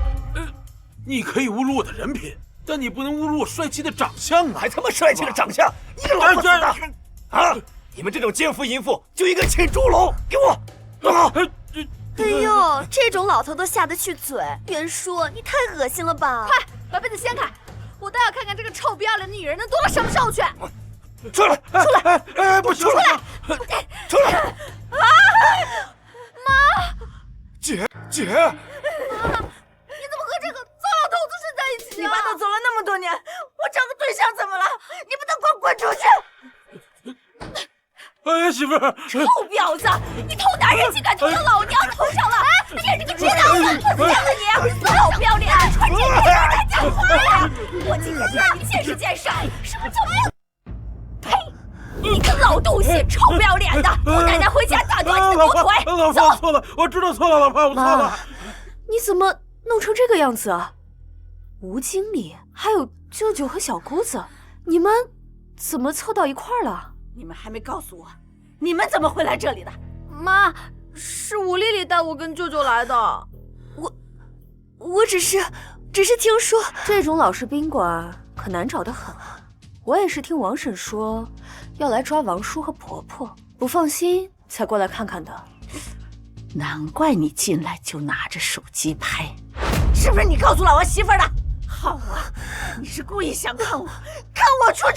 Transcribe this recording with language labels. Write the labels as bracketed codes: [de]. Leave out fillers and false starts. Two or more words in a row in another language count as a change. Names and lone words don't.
[zh] 你可以侮辱我的人品，但你不能侮辱我帥氣的長相啊！還他媽帥氣的長相！你個老不死的！啊！你們這種奸夫淫婦就應該牽豬籠！給我！啊！哎呦，這種老頭都下得去嘴！袁叔，你太惡心了吧！快把被子掀開，我倒要看看這個臭不要臉的女人能躲到什麼時候去！出來！出來！哎，不行！出來！出來！啊！媽！姐！媽，你怎麼和這個糟老頭子睡在一起啊？你爸都走了那麼多年，我找個對象怎麼了？你不能給我滾出去！哎呀，媳婦兒！臭婊子，你偷男人竟敢偷到老娘頭上了！你也是個賤婊子，我見了你，臭不要臉，穿這個樣在講話呀！我今天就讓你見識見識什麼叫沒有。呸！你個老東西，臭不要臉的！我奶奶回家打斷你的狗腿！老婆，我錯了，我知道錯了，老婆，我錯了。你怎麼弄成這個樣子啊？吳經理，還有舅舅和小姑子，你們怎麼湊到一塊兒了？你們還沒告訴我，你們怎麼會來這裡的？媽，是吳麗麗帶我跟舅舅來的。我只是聽說這種老式賓館可難找得很。我也是聽王嬸說要來抓王叔和婆婆，不放心才過來看看的。難怪你進來就拿着手機拍，是不是你告訴老王媳婦的？好啊，你是故意想看我出醜？